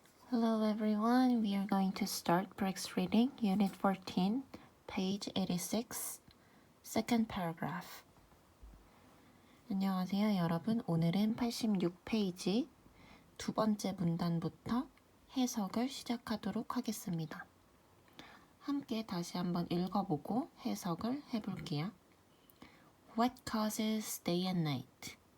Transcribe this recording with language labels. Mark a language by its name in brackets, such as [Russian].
[English] Hello everyone, we are going to start Breaks Reading, Unit 14, page 86, second paragraph. [Korean] 안녕하세요 여러분, 오늘은 86페이지 두 번째 문단부터 해석을 시작하도록 하겠습니다. 함께 다시 한번 읽어보고 해석을 해볼게요. [English] What causes day and night?